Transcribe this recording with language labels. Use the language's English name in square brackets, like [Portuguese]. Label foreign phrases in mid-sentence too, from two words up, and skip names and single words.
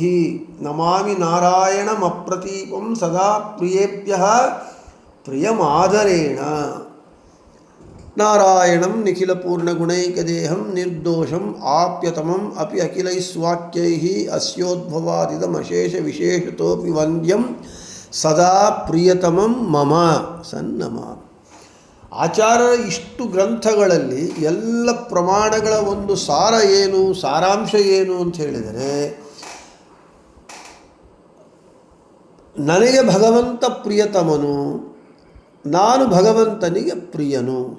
[Sanskrit] ನಮಾಮಿ ನಾರಾಯಣಮಪ್ರತೀಪಂ ಸದಾ ಪ್ರಿಯೇಭ್ಯಃ ಪ್ರಿಯಮಾದರೇಣ. ನಾರಾಯಣಂ ನಿಖಿಲಪೂರ್ಣಗುಣೈಕದೇಹಂ ನಿರ್ದೋಷಂ ಆಪ್ಯತಮಂ ಅಪಿ ಅಖಿಲೈಸ್ವಾಕ್ಯೈಃ ಅಸ್ಯೋದ್ಭವಾದಿದಮಶೇಷ ವಿಶೇಷತೋಪಿ ವಂದ್ಯಂ ಸದಾ ಪ್ರಿಯತಮಂ ಮಮ ಸನ್ನಮಾಮಿ. [Kannada] ಆಚಾರ್ಯರ ಇಷ್ಟು ಗ್ರಂಥಗಳಲ್ಲಿ ಎಲ್ಲ ಪ್ರಮಾಣಗಳ ಒಂದು ಸಾರ ಏನು, ಸಾರಾಂಶ ಏನು ಅಂತ ಹೇಳಿದರೆ, ನನಗೆ ಭಗವಂತ ಪ್ರಿಯತಮನು, ನಾನು ಭಗವಂತನಿಗೆ ಪ್ರಿಯನು.